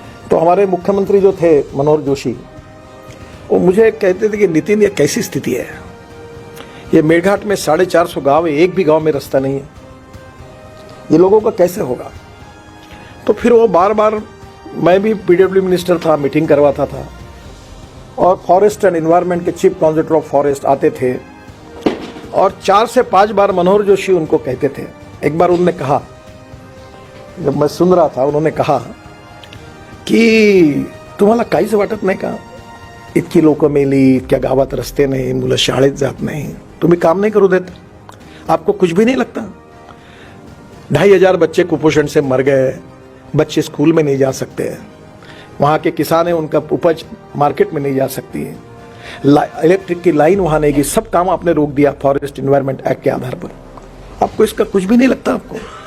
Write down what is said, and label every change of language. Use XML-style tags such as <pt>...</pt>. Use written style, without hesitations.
<hi>तो हमारे मुख्यमंत्री जो थे मनोहर जोशी, वो मुझे कहते थे कि नितिन, ये कैसी स्थिति है, ये मेड़घाट में 450 गांव है, एक भी गांव में रास्ता नहीं है, ये लोगों का कैसे होगा। तो फिर वो बार बार, मैं भी पीडब्ल्यू मिनिस्टर था, मीटिंग करवाता था और फॉरेस्ट एंड एनवायरनमेंट के चीफ कॉन्जर्वेटर ऑफ फॉरेस्ट आते थे और 4 से 5 बार मनोहर जोशी उनको कहते थे। एक बार उन्होंने कहा, जब मैं सुन रहा था, उन्होंने कहा की</hi> <mr>तुम्हाला काहीच वाटत नाही का, इतकी लोक मेली, इतक्या गावात रस्ते नाही, मुलं शाळेत जात नाही, तुम्ही काम नहीं करू देत,</mr> <hi>आपको कुछ भी नहीं लगता। 2500 बच्चे कुपोषण से मर गए, बच्चे स्कूल में नहीं जा सकते, वहाँ के किसान है, उनका उपज मार्केट में नहीं जा सकती है, इलेक्ट्रिक की लाइन वहाँ नहीं गई, सब काम आपने रोक दिया फॉरेस्ट एनवायरनमेंट एक्ट के आधार पर, आपको इसका कुछ भी नहीं लगता आपको।</hi>